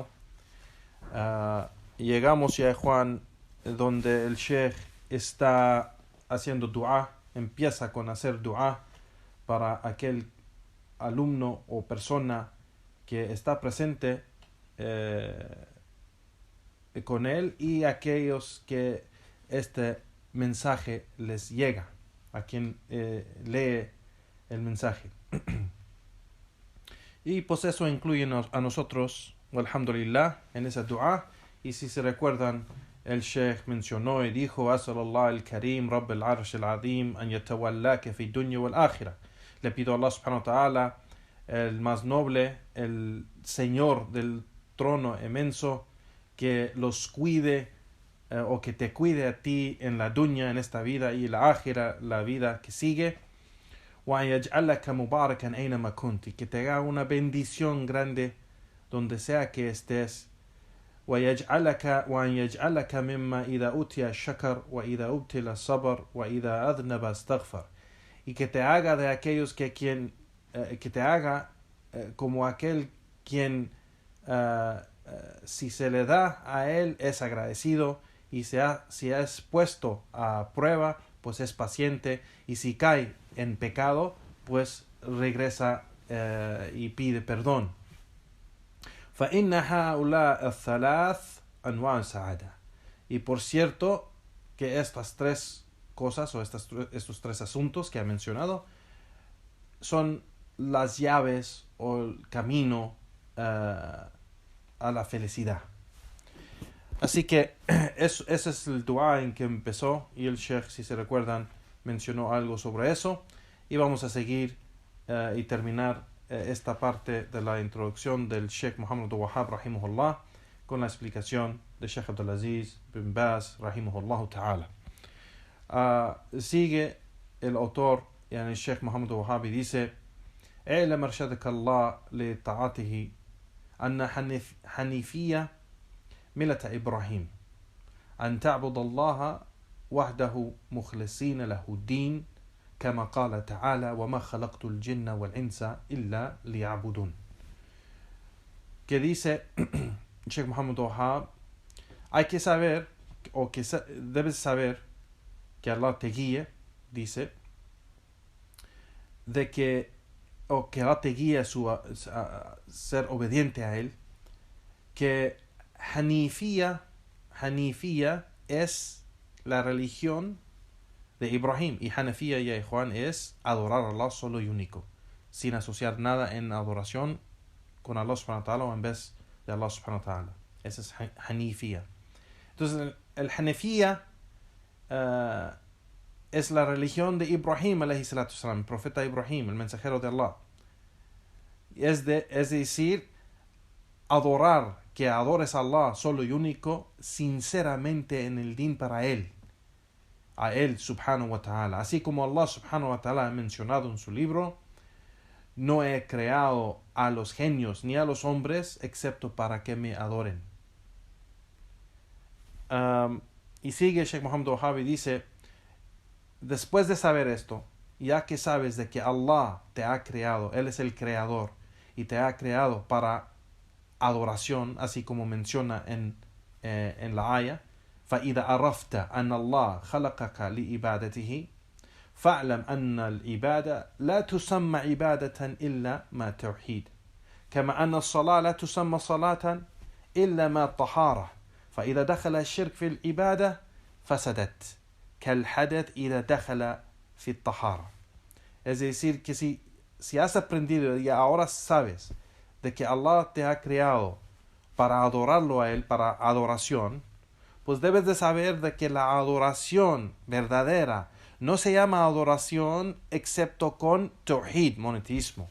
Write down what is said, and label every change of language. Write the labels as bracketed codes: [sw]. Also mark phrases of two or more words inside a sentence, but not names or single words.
[es] Llegamos, ya Juan, donde el Sheikh está haciendo dua, empieza con hacer dua para aquel alumno o persona que está presente con él y aquellos que este mensaje les llega, a quien lee el mensaje. Y pues eso incluye a nosotros, alhamdulillah, en esa dua. Y si se recuerdan, el Sheikh mencionó y dijo: [ar] أسأل الله الكريم رب العرش العظيم, أن يتولاك في الدنيا والآخرة. [es] Le pido a Allah [ar] سبحانه وتعالى, [es] el más noble, el Señor del trono inmenso, que los cuide o que te cuide a ti en la dunya, en esta vida, y la akhira, la vida que sigue. [ar] ويجعلك مباركا أينما كنت, [es] que te haga una bendición grande donde sea que estés. [ar] ويجعلك ممن إذا أعطي شكر وإذا ابتلي صبر وإذا أذنب استغفر, [es] y que te haga de aquellos que te haga como aquel quien si se le da a él es agradecido, y si es puesto a prueba pues es paciente, y si cae en pecado pues regresa y pide perdón. [ar] فإن هؤلاء الثلاث أنواع سعادة. [es] Y por cierto que estas 3 cosas o estos 3 asuntos que ha mencionado son las llaves o el camino a la felicidad. Así que ese es el dua en que empezó, y el Sheikh, si se recuerdan, mencionó algo sobre eso, y vamos a seguir y terminar esta parte de la introducción del Sheikh Muhammad Abdul Wahhab, rahimahullah, con la explicación de Sheikh Abdulaziz bin Baz, [ar] رحمه الله تعالى. [es] Sigue el autor, el Sheikh Muhammad Abdul Wahhab, y dice: [ar] اعلم أرشدك الله لطاعته أن حنيفية ملة إبراهيم أن تعبد الله وحده مخلصين له الدين كما قال تعالى وما خلقت الجن والإنس إلا ليعبدون. [es] Que dice Sheikh Muhammad Wahhab: hay que saber, o que debes saber, que Allah te guíe, dice, de que Allah te guíe a ser obediente a él, que Hanifía es la religión de Ibrahim, y Hanafía, ya Juan, es adorar a Allah solo y único, sin asociar nada en adoración con Allah [ar] سبحانه وتعالى [es] o en vez de Allah [ar] سبحانه وتعالى. [es] Esa es Hanifía. Entonces el Hanafía es la religión de Ibrahim [ar] عليه الصلاة والسلام, [es] el profeta Ibrahim, el mensajero de Allah. Es decir, que adores a Allah solo y único, sinceramente en el din para él, a él [ar] سبحانه وتعالى. [es] Así como Allah [ar] سبحانه وتعالى [es] ha mencionado en su libro: no he creado a los genios ni a los hombres excepto para que me adoren. Y sigue Sheikh Muhammad Wahhab y dice: después de saber esto, ya que sabes de que Allah te ha creado, él es el creador, y te ha creado para adoración, así como menciona en la aya, [ar] فإذا عرفت أن الله خلقك لعبادته فاعلم أن العبادة لا تسمى عبادة إلا ما توحيد، كما أن الصلاة لا تسمى صلاة إلا ما طهارة، فإذا دخل الشرك في العبادة فسدت كالحدث إذا دخل في الطهارة. [es] Es decir, que si has aprendido y ahora sabes de que Allah te ha creado para adorarlo a Él, para adoración, pues debes de saber de que la adoración verdadera no se llama adoración excepto con tawhid, monoteísmo.